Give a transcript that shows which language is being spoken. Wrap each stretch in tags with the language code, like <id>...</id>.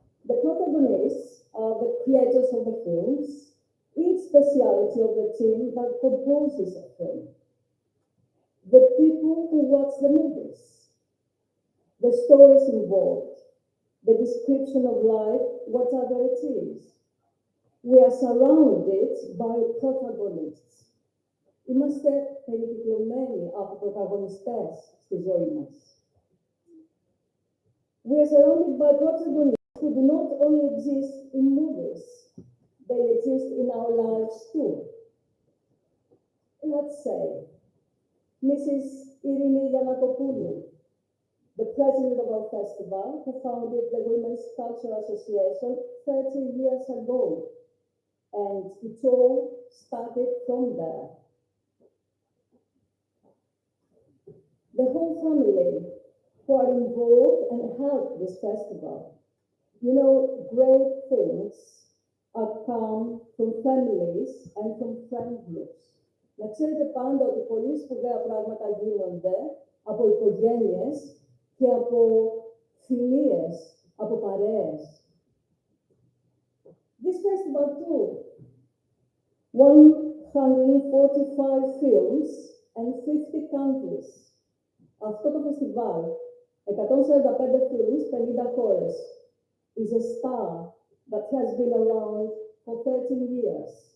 <en>The protagonists are the creators of the films, each speciality of the team that composes a film. The people who watch the movies, the stories involved, the description of life, whatever it is. We are surrounded by protagonists.</en> <el>Είμαστε περικυκλωμένοι από πρωταγωνιστές στη ζωή μας.</el> <en>We are surrounded by protagonists who do not only exist in movies, they exist in our lives too. Let's say, Mrs. Irini Yanakopoulou, the president of our festival, who founded the Women's Cultural Association 30 years ago, and it all started from there. The whole family who are involved and help this festival. You know, great things are come from families and from friend groups.</en> <el>Να ξέρετε πάντα ότι πολύ σπουδαία πράγματα γίνονται από οικογένειες και από φιλίες, από παρέες.</el> <en>This festival too, 145 films and 50 countries.</en> <el>Αυτό το φεστιβάλ,</el> <en>145 films, 50</en> <el>χώρες,</el> <en>is a star that has been around for 13 years.</en>